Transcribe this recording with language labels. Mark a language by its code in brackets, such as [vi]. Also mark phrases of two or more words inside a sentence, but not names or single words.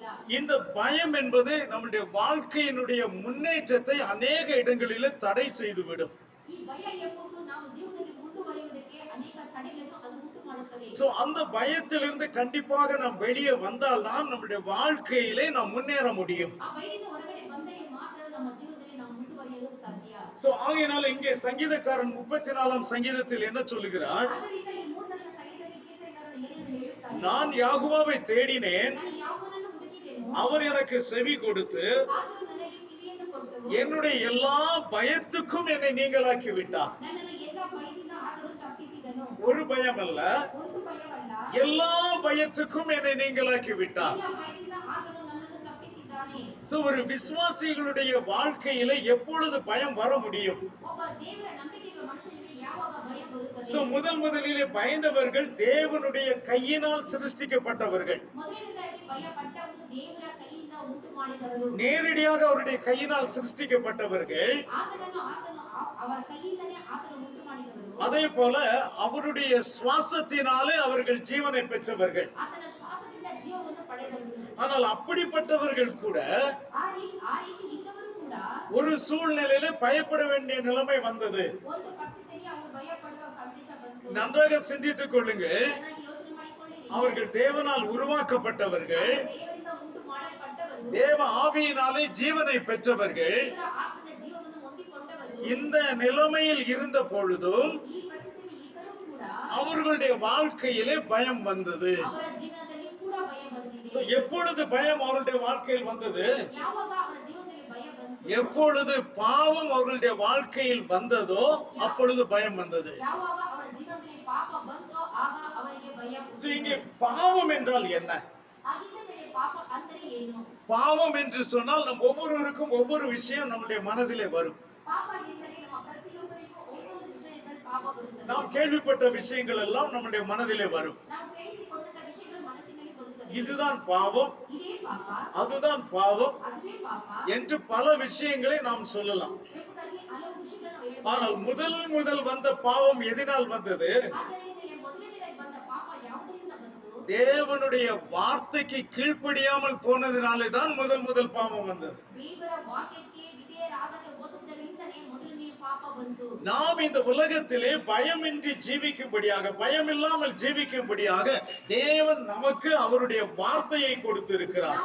[ta] இந்த பயம் என்பது நம்முடைய வாழ்க்கையினுடைய முன்னேற்றத்தை அநேக இடங்களிலே தடை செய்துவிடும். [kn] ಈ ಭಯ ಎಂಬುದು ನಾವು ಜೀವನದಲ್ಲಿ ಮುಂದುವರಿಯುವುದಕ್ಕೆ ಅನೇಕ ತಡೆಗಳನ್ನು ಅದು ಉಂಟು ಮಾಡುತ್ತದೆ. [ta] சோ அந்த பயத்திலிருந்து கண்டிப்பாக நாம் வெளியே வந்தால் தான் நம்முடைய வாழ்க்கையிலே நாம் முன்னேற முடியும். [kn] ಆ ಭಯದಿಂದ ಹೊರಗಡೆ ಬಂದರೆ ಮಾತ್ರ ನಮ್ಮ ಜೀವನದಲ್ಲಿ ನಾವು ಮುಂದುವರಿಯಲು ಸಾಧ್ಯ. [ta] சோ ஆகையினால இங்கே சங்கீதக்காரன் 34ஆம் சங்கீதத்தில் என்ன சொல்லுகிறார்? [kn] ಆದ್ದರಿಂದ ಈ 34ನೇ ಸಂಗೀತದಲ್ಲಿ ಕೀರ್ತನೆಗಾರನು ಏನನ್ನು ಹೇಳುತ್ತಾನೆ? [ta] நான் யெகோவாவை தேடினேன், [kn] ನಾನು ಯಾವನನ್ನು ಹುಡುಕಿದೆನೋ [ta] அவர் எனக்கு செவி கொடுத்து [kn] ಆತನು ನನಗೆ ಕಿವಿಯನ್ನು ಕೊಟ್ಟು [ta] என்னுடைய எல்லா பயத்துக்கும் என்னை நீங்களாக்கி விட்டார். [kn] ನನ್ನನ್ನು ಎಲ್ಲ ಭಯದಿಂದ ಆತನು ತಪ್ಪಿಸಿದನು. [ta] ஒரு பயம் அல்ல, [kn] ಒಂದು ಭಯವಲ್ಲ, [ta] எல்லா பயத்துக்கும் என்னை நீங்களாக்கி விட்டார். [kn] ಎಲ್ಲ ಭಯದಿಂದ ಆತನು ನನ್ನನ್ನು ತಪ್ಪಿಸಿದ್ದಾನೆ. [ta] சோ ஒரு விசுவாசிகளுடைய வாழ்க்கையில எப்பொழுது பயம் வர முடியும்? [kn] ಒಬ್ಬ ದೇವರ ನಂಬಿಕೆಯ ಮನುಷ್ಯನಿಗೆ ಯಾವಾಗ ಭಯ ಬರುತ್ತದೆ? [ta] சோ முதலிலே பயந்தவர்கள் தேவனுடைய கையினால் சிருஷ்டிக்கப்பட்டவர்கள். [kn] ಮೊದಲನೇದಾಗಿ ಭಯ ಪಟ್ಟವರು ದೇವರ ಕೈಯಿಂದ ಉಂಟು ಮಾಡಿದವರು. [ta] நேரடியாக அவருடைய கையினால் சிருஷ்டிக்கப்பட்டவர்கள். [kn] ಆತನನ್ನು ಅವರ ಕೈಯಿಂದನೇ ಆತನು ಉಂಟು ಮಾಡಿದವರು. [ta] அதே போல அவருடைய சுவாசத்தினாலே அவர்கள் ஜீவனை பெற்றவர்கள். [kn] ಆತನ ಶ್ವಾಸದಿಂದ ಜೀವವನ್ನು ಪಡೆದವರು. [ta] ஆனால் அப்படிப்பட்டவர்கள் கூட [kn] ಆ ರೀತಿ ಇದ್ದವರು ಕೂಡ [ta] ஒரு சூழ்நிலையில பயப்பட வேண்டிய நிலைமை வந்தது. [kn] ಒಂದು ಪರಿಸ್ಥಿತಿಯಲ್ಲಿ ಅವರು ಭಯ ಪಡುವ ಸಂದೇಶ ಬಂತು. [ta] நன்றாக சிந்தித்துக் கொள்ளுங்கள். [kn] ಚೆನ್ನಾಗಿ ಯೋಚನೆ ಮಾಡಿಕೊಳ್ಳಿರಿ. [ta] அவர்கள் தேவனால் உருவாக்கப்பட்டவர்கள், [kn] ದೇವರಿಂದ ಉಂಟು ಮಾಡಲ್ಪಟ್ಟವರು, [ta] தேவ ஆவியினாலே ஜீவனை பெற்றவர்கள். [kn] ದೇವರ ಆತ್ಮದ ಜೀವವನ್ನು ಹೊಂದಿಕೊಂಡವರು. [ta] இந்த நிலைமையில் இருந்த பொழுதும் [kn] ಈ ಪರಿಸ್ಥಿತಿಯಲ್ಲಿ ಇದ್ದರೂ ಕೂಡ [ta] அவர்களுடைய வாழ்க்கையிலே பயம் வந்தது. [kn] ಅವರ ಜೀವನದಲ್ಲಿ ಕೂಡ ಭಯ ಬಂದಿದೆ. [ta] So, எப்பொழுது பயம் அவருடைய வாழ்க்கையில் வந்தது? [kn] ಯಾವಾಗ ಅವರ ಜೀವನದಲ್ಲಿ ಭಯ ಬಂತು? [ta] எப்பொழுது பாவம் அவர்களுடைய வாழ்க்கையில் வந்ததோ அப்பொழுது பயம் வந்தது. [kn] ಯಾವಾಗ ಅವರ ಜೀವನದಲ್ಲಿ ಪಾಪ ಬಂತೋ ಆಗ ಅವರಿಗೆ ಭಯ [ta] So, இங்கே பாவம் என்றால் என்ன? [kn] ಆಗಿದ್ದ ಮೇಲೆ ಪಾಪ ಅಂದರೆ ಏನು? [ta] பாவம் என்று சொன்னால் நம் ஒவ்வொருவருக்கும் ஒவ்வொரு விஷயம் நம்முடைய மனதிலே வரும். [kn] ಪಾಪ ಎಂದರೆ ನಮ್ಮ ಪ್ರತಿಯೊಬ್ಬರಿಗೂ ಒಂದೊಂದು ವಿಷಯದಲ್ಲಿ ಪಾಪ ಬರುತ್ತದೆ. [ta] நாம் கேள்விப்பட்ட விஷயங்கள் எல்லாம் நம்முடைய மனதிலே வரும். [kn] ನಾವು ಕೇಳಿಸಿಕೊಂಡಂತ ವಿಷಯಗಳು ಮನಸ್ಸಿನಲ್ಲಿ ಬರುತ್ತದೆ. [ta] இதுதான் பாவம், [kn] ಇದೇ ಪಾಪ, [ta] அதுதான் பாவம் [kn] ಅದುವೇ ಪಾಪ [ta] என்று பல விஷயங்களை நாம் சொல்லலாம். [kn] ಎಂಬುದಾಗಿ ಹಲವು ವಿಷಯಗಳನ್ನು ನಾವು [ta] ஆனால் [kn] ಹೇಳಬಹುದು. [ta] முதல் வந்த பாவம் எதனால் வந்தது? [kn] ಆದ್ದರಿಂದ ಮೊದಲನೇದಾಗಿ ಬಂದ ಪಾಪ ಯಾವುದರಿಂದ ಬಂತು? [ta] தேவனுடைய வார்த்தைக்கு கீழ்ப்படியாமல் போனதினாலே தான் முதல் பாவம் வந்தது. [kn] ದೇವರ ವಾಕ್ಯಕ್ಕೆ ವಿಧೇಯರಾಗದೆ ಹೋದದ್ದರಿಂದನೇ ಮೊದಲನೇ ಪಾಪ ಬಂತು. [ta] நாம் இந்த உலகத்திலே பயமின்றி ஜீவிக்கும்படியாக, பயமில்லாமல் ஜீவிக்கும்படியாக தேவன் நமக்கு அவருடைய வார்த்தையை கொடுத்திருக்கிறார்.